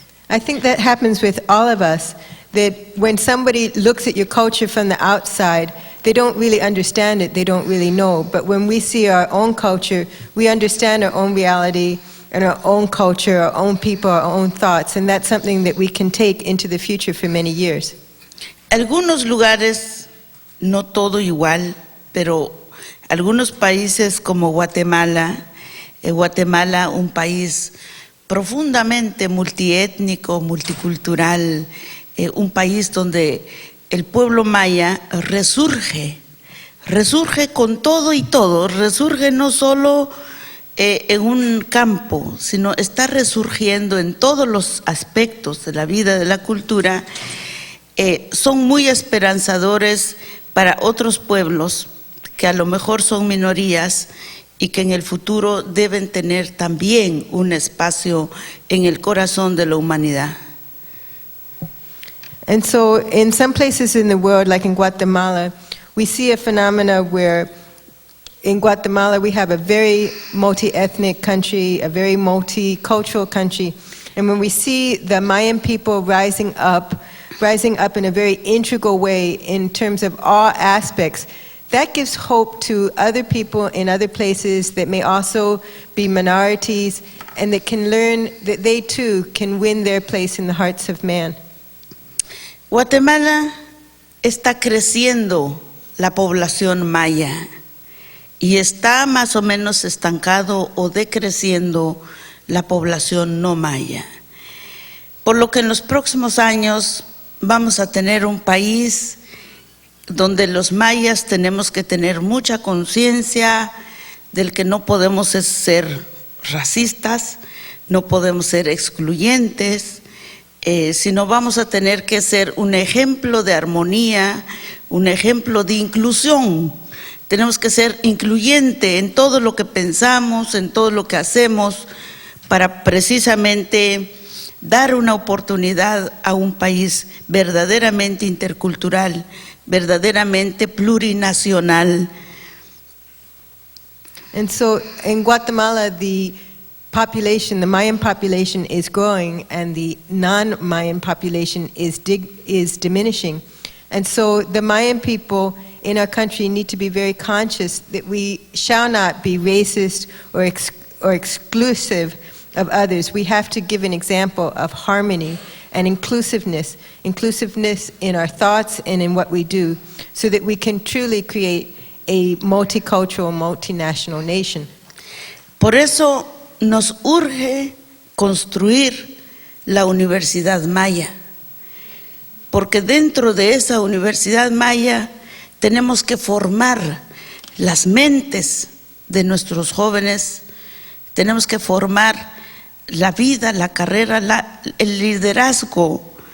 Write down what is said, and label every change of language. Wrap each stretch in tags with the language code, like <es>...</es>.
<en>I think that happens with all of us, that when somebody looks at your culture from the outside, they don't really understand it, they don't really know. But when we see our own culture, we understand our own reality and our own culture, our own people, our own thoughts, and that's something that we can take into the future for many years.</en> <es>Algunos lugares, no todo igual, pero algunos países como Guatemala, un país profundamente multiétnico, multicultural, un país donde el pueblo maya resurge con todo y todo, resurge no solo en un campo, sino está resurgiendo en todos los aspectos de la vida, de la cultura. Son muy esperanzadores para otros pueblos que a lo mejor son minorías y que en el futuro deben tener también un espacio en el corazón de la humanidad.</es> <en>And so in some places in the world, like in Guatemala, we see a phenomena where in Guatemala we have a very multi-ethnic country, a very multicultural country. And when we see the Mayan people rising up in a very integral way in terms of all aspects, that gives hope to other people in other places that may also be minorities and that can learn that they too can win their place in the hearts of man.</en> <es>Guatemala está creciendo la población maya y está más o menos estancado o decreciendo la población no maya. Por lo que en los próximos años vamos a tener un país donde los mayas tenemos que tener mucha conciencia del que no podemos ser racistas, no podemos ser excluyentes, sino vamos a tener que ser un ejemplo de armonía, un ejemplo de inclusión. Tenemos que ser incluyente en todo lo que pensamos, en todo lo que hacemos, para precisamente dar una oportunidad a un país verdaderamente intercultural, verdaderamente plurinacional.</es> <en>And so in Guatemala, the Mayan population is growing and the non-Mayan population is diminishing. And so the Mayan people in our country need to be very conscious that we shall not be racist or exclusive of others. We have to give an example of harmony and inclusiveness in our thoughts and in what we do, so that we can truly create a multicultural, multinational nation.</en> <es>Por eso nos urge construir la Universidad Maya, porque dentro de esa Universidad Maya tenemos que formar las mentes de nuestros jóvenes, tenemos que formar la vida, la carrera, el liderazgo</es>